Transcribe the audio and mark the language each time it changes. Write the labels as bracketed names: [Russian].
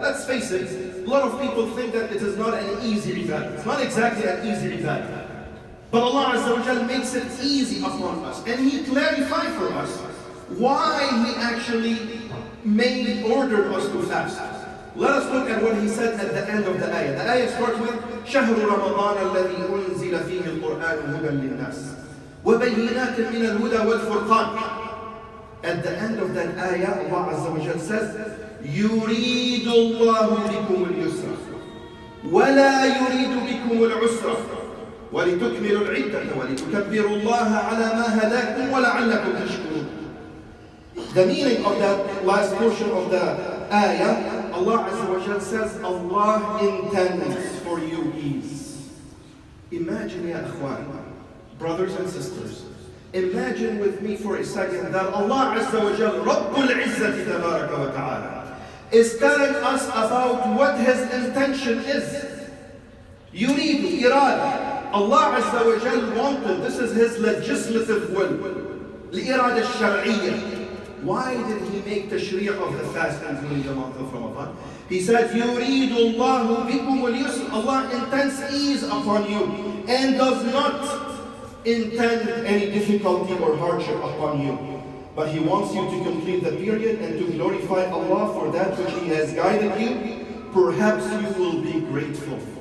[English] Let's face it, a lot of people think that it is not an easy ibadah. It's not exactly an easy ibadah. But Allah Azza wa Jalla makes it easy upon us. And He clarified for us why He actually ordered us to fast. Let us look at what He said at the end of the ayah. The ayah starts with [Arabic] شهر رمضان الذي أنزل فيه القرآن هدى للناس وبينات من الهدى والفرقان. [English] At the end of that ayah, Allah Azza wa Jalla says, [Arabic] يريد الله بكم اليسر ولا يريد بكم العسر ولتكملوا العدة ولتكبروا الله على ما هداكم ولعلكم تشكرون. [English] The meaning of that last portion of the ayah, Allah Azza wa Jalla says, Allah intends for you ease. Imagine, ya akhwan, brothers and sisters, imagine with me for a second that Allah Azza wa Jalla, Rabbul Izzati Tabaraka wa Ta'ala, is telling us about what His intention is. Yuridu, irada. Allah Azza wa Jalla wanted, this is His legislative will, [Arabic] الإرادة الشرعية. [English] Why did He make the Sharia of the fasting during the month of Ramadan? He said, [Arabic] يُرِيدُ اللَّهُ بِكُمُ الْيُسْرَ. [English] Allah intends ease upon you and does not intend any difficulty or hardship upon you. But He wants you to complete the period and to glorify Allah for that which He has guided you. Perhaps you will be grateful.